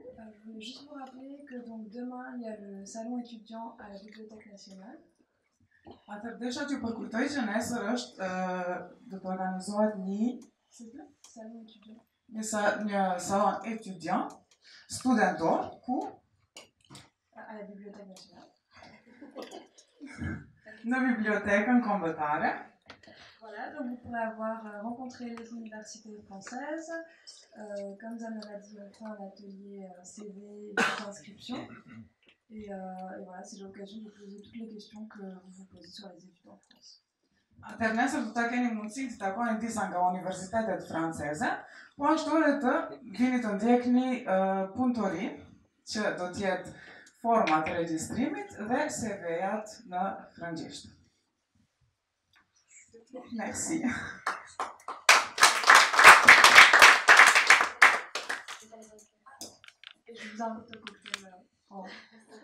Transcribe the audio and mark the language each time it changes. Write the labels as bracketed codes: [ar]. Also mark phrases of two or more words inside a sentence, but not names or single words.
[fr] Je voulais juste vous rappeler que donc demain il y a le salon étudiant à la Bibliothèque nationale. [sq] Deja që përkujtoj që nesër është do të organizohet një [fr] Salon étudiant. [sq] një [fr] salon étudiant [sq] studentor ku [fr] À la Bibliothèque nationale. [sq] Në bibliotekën kombëtare. [fr] Voilà, donc vous pourrez avoir rencontré les universités françaises. Comme Zana l'a dit, on fera un atelier CV et d'inscription. Et voilà, c'est l'occasion de poser toutes les questions que vous vous posez sur les études en France. [sq] Atëherë nesër do ta keni mundësi të takoni disa nga universitetet franceze, po ashtu edhe të vini të ndjekni punëtorinë që do të jetë forma të regjistrimit dhe CV-jat në frëngjisht. [fr] Merci. Et je vous invite au cocktail.